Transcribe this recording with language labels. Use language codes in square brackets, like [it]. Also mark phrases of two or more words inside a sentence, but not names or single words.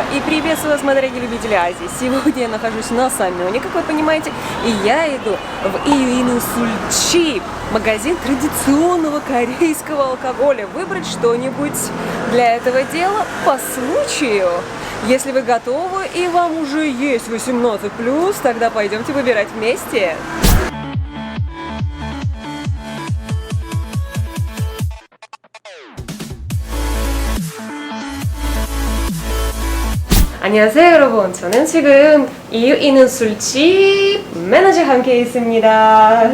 [ru] И приветствую вас, мои дорогие любители Азии. Сегодня я нахожусь на Самёне, как вы понимаете, и я иду в Июинусульчи, магазин традиционного корейского алкоголя. Выбрать что-нибудь для этого дела по случаю. Если вы готовы и вам уже есть 18+, тогда пойдемте выбирать вместе. [ko] 안녕하세요 여러분, 저는 지금 이유있는술집 매니저와 함께 있습니다.